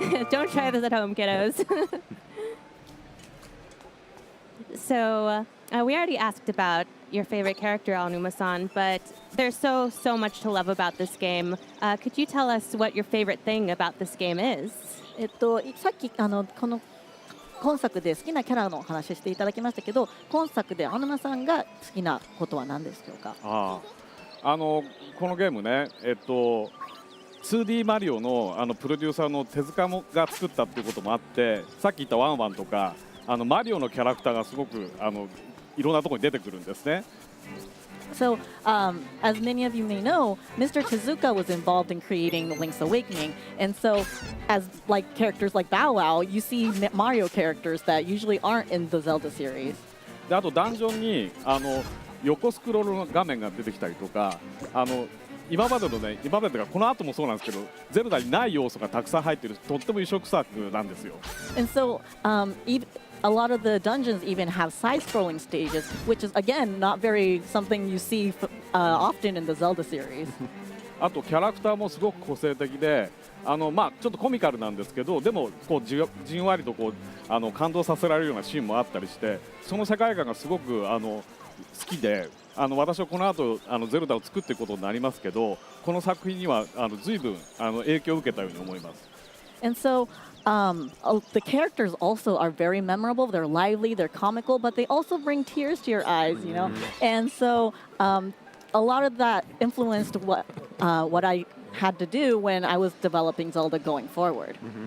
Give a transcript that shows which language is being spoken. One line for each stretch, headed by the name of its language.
English: Don't try this at home, kiddos. So we already asked about your favorite character, Aonuma-san, but there's so much to love about this game. Could you tell us what your favorite thing about this game is?
Japanese: さっきこの今作で好きなキャラの話していただきましたけど、今作で青沼さんが好きなことは何でしょうか？このゲームね、2D マリオのプロデューサーの手塚が作ったっていうこともあって、さっき言ったワンワンとかマリオのキャラクターがすごくいろんなところに出てくるんですね。
English: So, as many of you may know, Mr. Tezuka was involved in creating Link's Awakening, and so, as characters like Bow Wow, you see Mario characters that usually aren't in the Zelda series.
Japanese: であとダンジョンに横スクロールの画面が出てきたりとか、今までというかこの後もそうなんですけど、ゼルダにない要素がたくさん入っているとっても異色作なんですよ。
English: And so, a lot of the dungeons even have side-scrolling stages, which is again not very something you see often in the Zelda series.
Japanese: あとキャラクターもすごく個性的で、まあ、ちょっとコミカルなんですけど、でもこうじんわりとこう感動させられるようなシーンもあったりして、その世界観がすごく好きで、私はこの後ゼルダを作っていくことになりますけど、この作品には随分影響を受けたように思います。
English: And so the characters also are very memorable. They're lively, they're comical, but they also bring tears to your eyes, you know. And so a lot of that influenced what I had to do when I was developing Zelda going forward.